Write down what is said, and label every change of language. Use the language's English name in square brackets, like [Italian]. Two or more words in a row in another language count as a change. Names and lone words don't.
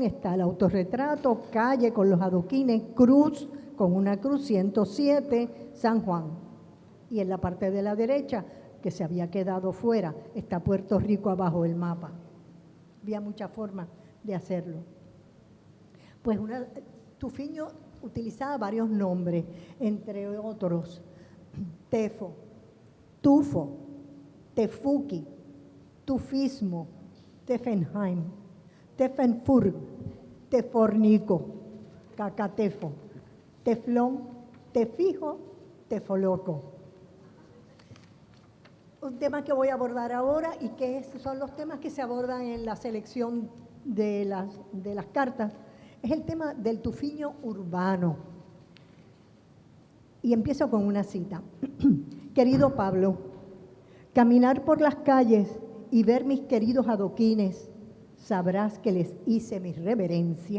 [Spanish] Está el autorretrato, calle con los adoquines, cruz con una cruz, 107, San Juan. Y en la parte de la derecha, que se había quedado fuera, está Puerto Rico abajo del mapa. Había muchas formas de hacerlo. Pues Tufiño utilizaba varios nombres, entre otros: Tefo, Tufo, Tefuki, Tufismo, Tefenheim, Tefenfurg, Tefornico, Cacatefo, Teflón, Tefijo, Tefoloco. Un tema que voy a abordar ahora y que son los temas que se abordan en la selección de las cartas, es el tema del tufiño urbano. Y empiezo con una cita. Querido Pablo, caminar por las calles y ver mis queridos adoquines, sabrás que les hice mi reverencia.